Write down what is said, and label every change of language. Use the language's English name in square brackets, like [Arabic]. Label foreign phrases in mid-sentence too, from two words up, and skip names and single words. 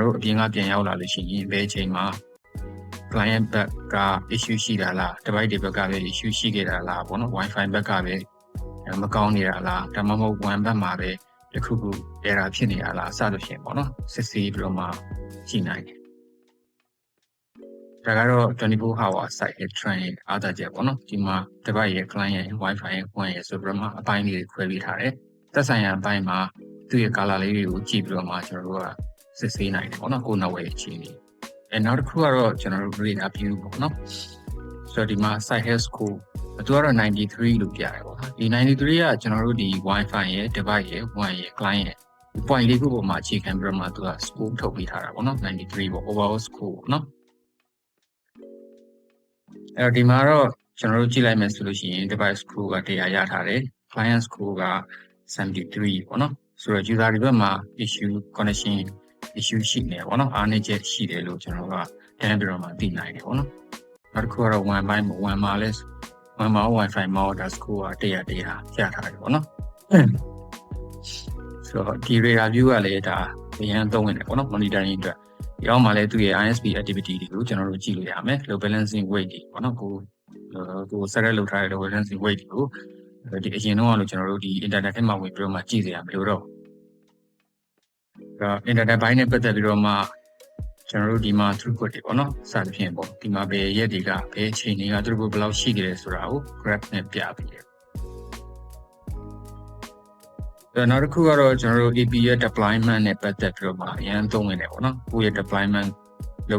[Burmese] တော်တို့အပြင်ကပြန်ရောက်လာလို့ရှိရင်ဘယ်အချိန်မှာ client ဘက်က issue ရှိတာလား device တွေဘက်ကပဲ issue ရှိခဲ့တာလားပေါ့နော် Wi-Fi ဘက်ကပဲမကောင်းနေတာလားဒါမှမဟုတ် WAN ဘက်မှာ ပဲတစ်ခုခု error ဖြစ်နေတာလားစသဖြင့်ပေါ့နော်စစ်ဆေးပြီးတော့မှကြည့်နိုင်တယ်ဒါကတော့ [English] 24-hour site head trend [Burmese] အားသာချက်ပေါ့နော်ဒီမှာ device ရဲ့ client ရဲ့ Wi-Fi ရဲ့ WAN ရဲ့ဆိုပြီးတော့မှအပိုင်းလေးခွဲပေးထားတယ်သက်ဆိုင်ရာအပိုင်းမှာသူ့ရဲ့ color လေးတွေကိုကြည့်ပြီးတော့မှကျွန်တော်တို့ကစစ်ဆေးနိုင်တယ်ပေါ့နော်ကိုယ်နောက်ဝယ်အခြေအနေနောက်တစ်ခုကတော့ကျွန်တော်တို့ [English] radar view [Burmese] ပေါ့နော်ဆိုတော့ဒီမှာ [English] site head score [Burmese] သူကတော့93လို့ပြရတယ်ပေါ့နော်ဒီ93ကကျွန်တော်တို့ဒီ Wi-Fi ရဲ့ device ရဲ့ WAN ရဲ့ client ရဲ့ point လေးခုပေါ်မှာအခြေခံပြီးတော့မှသူက score ထုတ်ပေးထားတာပေါ့နော်93ပေါ့ [English] overall score [Burmese] ပေါ့နော် အဲ့တော့ဒီမှာတော့ကျွန်တော်တို့ကြည့်လိုက်မယ်ဆိုလို့ရှိရင် [English] device score [Burmese] က100ရထားတယ် [English] client score [Burmese] က73ပေါ့နော်ဆိုတော့ user တွေဘက်မှာ [English] issue connection issue [Burmese] ရှိနေပေါ့နော်အားနည်းချက်ရှိတယ်လို့ကျွန်တော်ကတန်းပြီးတော့မှသိနိုင်တယ်ပေါ့နော်နောက်တစ်ခုကတော့ WAN ဘိုင်းပေါ့ WAN မှာလဲWAN မှာ Wi-Fi မှာဒါ score က100ရထားတယ်ပေါ့နော် ဆိုတော့ဒီ [English] radar view [Burmese] ကလည်းဒါအရင်သုံးဝင်တယ်ပေါ့နော် monitoring အတွက်ဒီအောက်မှာလည်းသူ့ရဲ့ [English] ISP activity [Burmese] တွေကိုကျွန်တော်တို့ကြည့်လို့ရမယ် [English] load balancing weight [Burmese] တွေပေါ့နော်ကို [English] set up [Burmese] လုပ်ထားတဲ့ [English] load balancing weight [Burmese] တွေကိုဒီအရင်တော့လို့ကျွန်တော်တို့ဒီ internet ထဲမှာဝင်ပြီးတော့မှကြည့်စရာမလိုတော့ internet ဘိုင်းနဲ့ပတ်သက်ပြီးတော့မှကျွန်တော်တို့ဒီမှာ throughput တွေပေါ့နော်စသဖြင့်ပေါ့ဒီမှာဘယ်ရက်တွေကဘယ်အချိန်တွေက throughput ဘယ်လောက်ရှိကြလဲဆိုတာကို graph နဲ့ပြပေးတယ်နောက်တစ်ခုကတော့ကျွန်တော်တို့ AP ရဲ့ deployment နဲ့ပတ်သက်ပြီးတော့မှအရင်သုံးဝင်တယ်ပေါ့နော်ကိုယ့်ရဲ့ deployment လုပ်